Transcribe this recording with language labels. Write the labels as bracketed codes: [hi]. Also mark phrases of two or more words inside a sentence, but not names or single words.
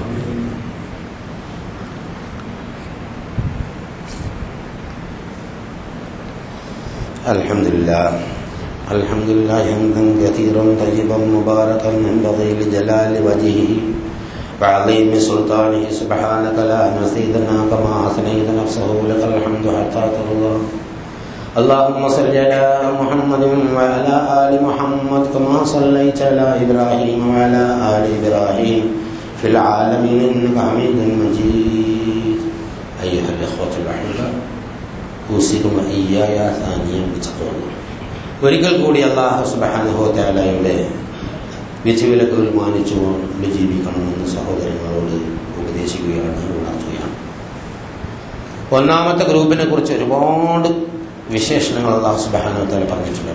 [ar] الحمد لله الحمد لله حمدا كثيرا طيبا مباركا ينبغي لجلال وجهه وعظيم سلطانه سبحانك لا نحصي ثناءك كما أثنيت نفسه لك الحمد حتى ترضى. اللهم صل على محمد وعلى آل محمد كما صليت على إبراهيم وعلى آل إبراهيم في العالمين إنك حميد مجيد. أيها الإخوة الأحباء أوصيكم وإياي ثانيا بتقوى الله. [ml] ഒരിക്കൽ കൂടി [ar] الله سبحانه وتعالى [ml] വിധിവിലക്കുകൾ മാനിച്ചുകൊണ്ട് ജീവിക്കണമെന്ന് സഹോദരങ്ങളോട് ഉപദേശിക്കുകയാണ്, ഉണർത്തുകയാണ്. 1ാമത്തെ ഗ്രൂപ്പിനെ കുറിച്ച് ഒരുപാട് വിശേഷണങ്ങൾ [ar] الله سبحانه وتعالى [ml] പറഞ്ഞിട്ടുണ്ട്.